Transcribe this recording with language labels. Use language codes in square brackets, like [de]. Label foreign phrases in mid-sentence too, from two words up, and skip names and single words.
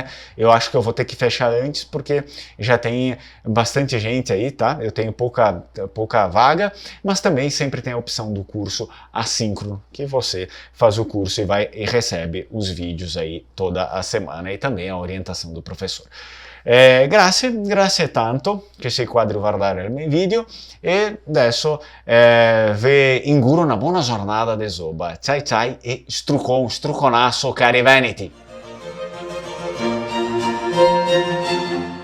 [pt] Eu acho que eu vou ter que fechar antes porque já tem bastante gente aí, tá? Eu tenho pouca vaga, mas também sempre tem a opção do curso assíncrono, que você faz o curso e recebe os vídeos aí toda a semana e também a orientação do professor. [it] Grazie tanto che sei qua a guardare il mio video e adesso vi auguro una buona giornata de zoba. Ciao ciao e struconasso cari veneti!